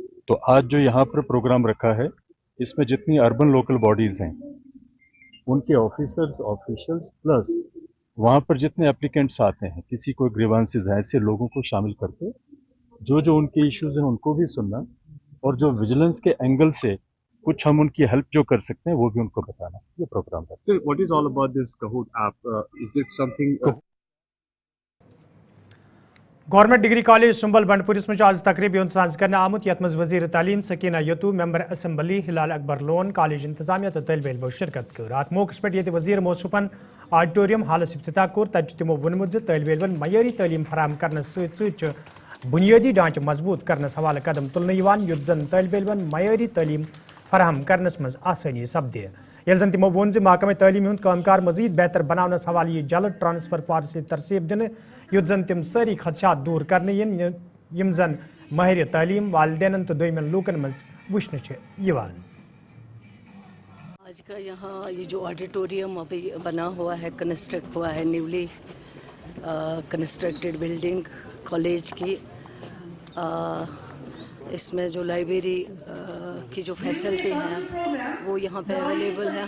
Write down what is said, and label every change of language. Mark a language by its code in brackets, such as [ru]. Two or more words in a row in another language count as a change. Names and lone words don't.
[hi] तो आज जो यहाँ पर प्रोग्राम रखा है इसमें जितनी [en] urban local bodies [hi] हैं उनके [en] officers officials plus [hi] वहाँ पर जितने एप्लीकेंट्स आते हैं, किसी को ग्रीवांसेस हैं, ऐसे लोगों को शामिल करके जो उनके इश्यूज हैं उनको भी सुनना और जो विजिलेंस के एंगल से कुछ हम उनकी हेल्प जो कर सकते हैं वो भी उनको बताना, ये प्रोग्राम है। [en] So what is all about this Kahoot app? Is it something? [ks] गवर्नमेंट डिग्री कॉलेज सुंबल बंडपुरिस में आज तकरीब साज कर आमुत यथ मज वजीर तालीम सकीना यतू [en] member assembly [ks] हिलाल अकबर लोन कॉलेज इंतजामिया तो तलब इल्मो शिरकत कर अत मौके पे ये वजीर मौसूफन ऑडिटोरियम हालस इफ्तिताह कोर तब तमो वोनमुत तलब इल्मन मयारी तालीम फराहम करने सत बुनियादी ढांचे मजबूत करने हवाले कदम तुलने युत जन तलब इल्मन मयारी तालीम फराहम करने मज आसानी सपदे यल जन तमो वोन महकमे तालीम हुंद कामकार मजीद बेहतर बनाने हवाले यह जल्द [en] transfer policy [ks] तरसीब दिन युत जन तम सारी खदशात दूर करने यम जन माहिर तालीम वालिदैन तो दोयमन लूकन मज वुचन यवान। [hi] आज का यहाँ ये जो ऑडिटोरियम अभी बना हुआ है, कंस्ट्रक्ट हुआ है, [en] newly constructed building college [hi] की, इसमें जो लाइब्रेरी की जो फैसिलिटी हैं वो यहाँ पे अवेलेबल है।